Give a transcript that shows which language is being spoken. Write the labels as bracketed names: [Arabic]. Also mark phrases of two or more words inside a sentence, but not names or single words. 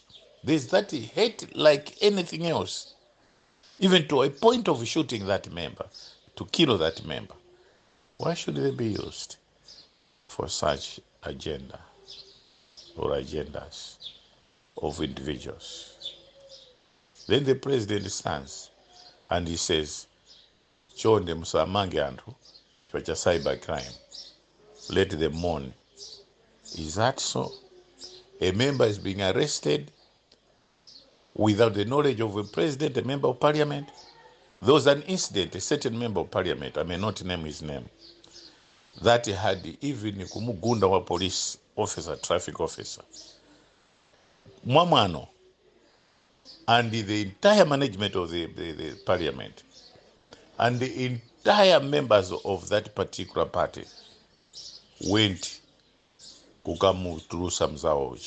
[English] There's that hate like anything else, even to a point of shooting that member, to kill that member. Why should they be used for such agenda or agendas of individuals? Then the president stands and he says, [Nyanja] chonde musamange anthu cha [English] cyber crime, let them mourn. Is that so? A member is being arrested without the knowledge of a president, a member of parliament, There was an incident, a certain member of parliament, I may not name his name, that had even [Nyanja] kumugunda wa [English] police officer, traffic officer, mwamwano, and the entire management of the parliament, and the entire members of that particular party went [Nyanja] kukamutulusa mzawoji.